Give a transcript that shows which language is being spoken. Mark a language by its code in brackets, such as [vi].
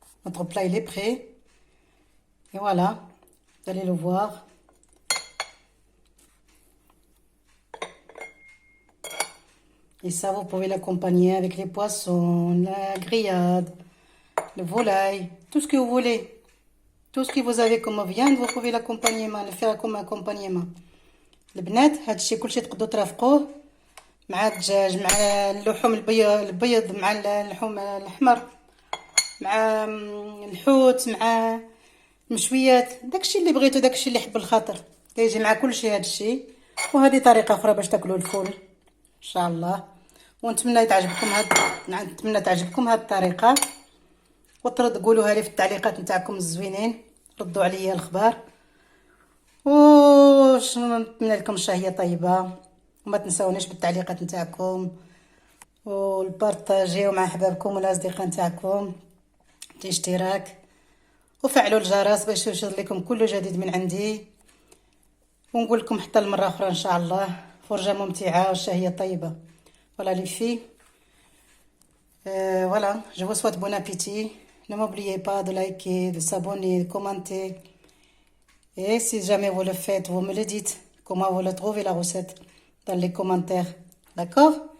[fr] notre plat il est prêt et voilà, vous allez le voir. Et ça vous pouvez l'accompagner avec les poissons, la grillade, le volaille, tout ce que vous voulez. Tout ce que vous avez comme viande, vous pouvez l'accompagnement, le faire comme accompagnement. [ar] البنات هاد الشيء كلشي تقدروا ترافقوه مع الدجاج، مع اللحوم البيض، مع اللحوم الاحمر، مع الحوت، مع المشويات، داكشي اللي بغيتو، داكشي اللي يحب الخاطر كيجي مع كلشي هاد الشيء. وهذه طريقه اخرى باش تاكلوا الفول ان شاء الله. ونتمنى تعجبكم هاد الطريقه، وتقولوها لي في التعليقات نتاعكم الزوينين، ردوا عليا الخبار. نتمنى لكم شهيه طيبه، وما تنساونيش بالتعليقات نتاعكم والبارطاجيو مع احبابكم والاصدقاء نتاعكم، الاشتراك وفعلوا الجرس باش يوصل لكم كل جديد من عندي. ونقول لكم حتى المره اخرى ان شاء الله فرجه ممتعه وشهيه طيبه. [fr] Voilà les filles, voilà, je vous souhaite bon appétit. Ne m'oubliez pas de liker, de s'abonner, de commenter. Et si jamais vous le faites, vous me le dites, comment vous le trouvez la recette dans les commentaires. D'accord?